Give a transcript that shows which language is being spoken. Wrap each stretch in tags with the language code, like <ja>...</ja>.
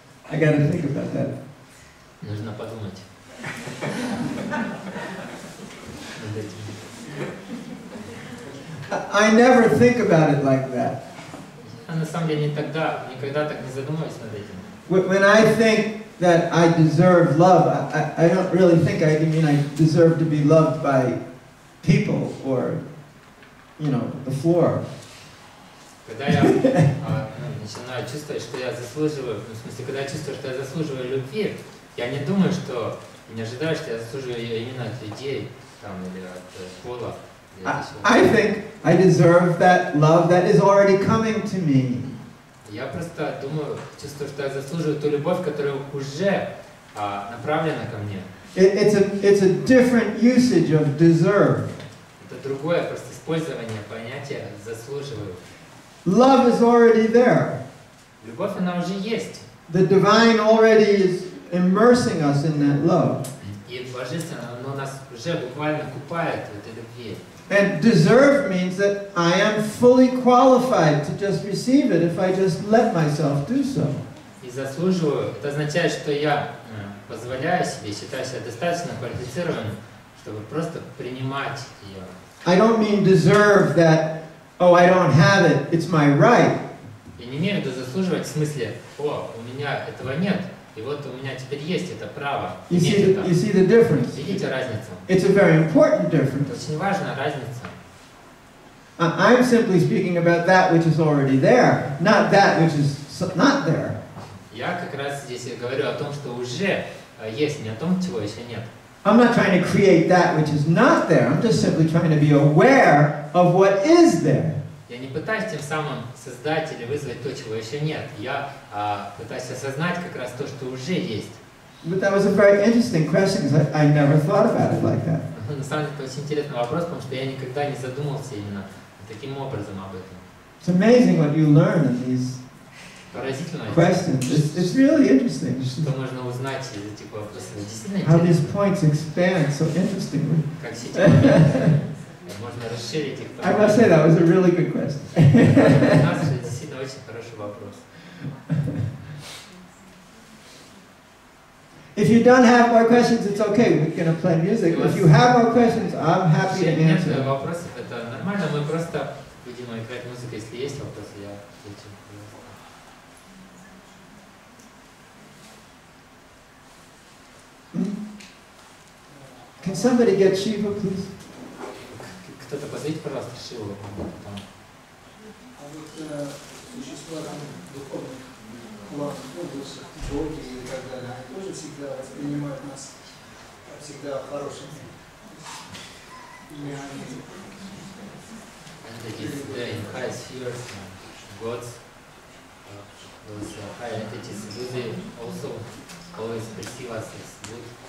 <en>I gotta think about that.</en> <ru>Нужно подумать.</ru> <en>I never think about it like that.</en> <ru>А на самом деле никогда так не задумываюсь над этим.</ru> <en>When I think that I deserve love, I don't really think I deserve to be loved by people or, the floor.</en> <ru>Когда я начинаю чувствовать, что я заслуживаю, в смысле, когда я чувствую, что я заслуживаю любви, я не думаю, что, не ожидаю, что я заслуживаю ее именно от людей, там, или от пола.</ru> <en>I think I deserve that love that is already coming to me.</en> <ru>Я просто думаю, чувствую, что я заслуживаю ту любовь, которая уже направлена ко мне.</ru> <en>It's a different usage of deserve.</en> <ru>Это другое просто использование понятия «заслуживаю».</ru> <en>Love is already there.</en> <ru>Любовь, она уже есть.</ru> <en>The divine already is immersing us in that love.</en> <ru>И божественное, оно нас уже буквально купает в этой любви.</ru> <en>And deserve means that I am fully qualified to just receive it if I just let myself do so.</en> <ru>И заслуживаю, это означает, что я позволяю себе, считаю себя достаточно квалифицированным, чтобы просто принимать ее.</ru> <en>I don't mean deserve that, oh, I don't have it, it's my right.</en> <ru>Я не имею в виду заслуживать в смысле, о, у меня этого нет, и вот у меня теперь есть это право.</ru> <en>You see the difference?</en> <ru>Видите разницу?</ru> <en>It's a very important difference.</en> <ru>Это очень важная разница.</ru> <en>I'm simply speaking about that which is already there, not that which is not there.</en> <ru>Я как раз здесь говорю о том, что уже есть, не о том, чего еще нет.</ru> <en>I'm not trying to create that which is not there. I'm just simply trying to be aware of what is there.</en> <ru>Я не пытаюсь тем самым создать или вызвать то, чего еще нет. Я пытаюсь осознать как раз то, что уже есть.</ru> <en>But that was a very interesting question because I never thought about it like that.</en> <ru>На самом деле, это очень интересный вопрос, потому что я никогда не задумывался именно таким образом об этом.</ru> <en>It's amazing what you learn in these</en> <ru>Поразительно.</ru> <en>questions. It's really interesting.</en> <ru>Что можно узнать из этих вопросов. Действительно</ru> <en>How these</en> <ru>интересно.</ru> <en>points expand so interestingly.</en> <ru>Как все эти моменты можно расширить их.</ru> <en>I must say that was a really good question.</en> <ru>У нас же действительно очень хороший вопрос.</ru> <en>If you don't have more questions, it's okay. We're going to play music. If you have more questions, I'm happy to</en> <ru>Если нет</ru> <en>answer.</en> <ru>вопросов, это нормально. Мы просто будем играть музыку. Если есть вопросы, я отвечу.</ru> <en>Can somebody get Shiva, please?</en> <ru>Кто-то позовите, пожалуйста, Шиву. А вот существа духовных планов, высших, боги и так далее, они тоже всегда воспринимают нас всегда хорошими. Или они...</ru> <en>And it is there in high spheres, gods, those high entities, do they also always perceive us as good?</en>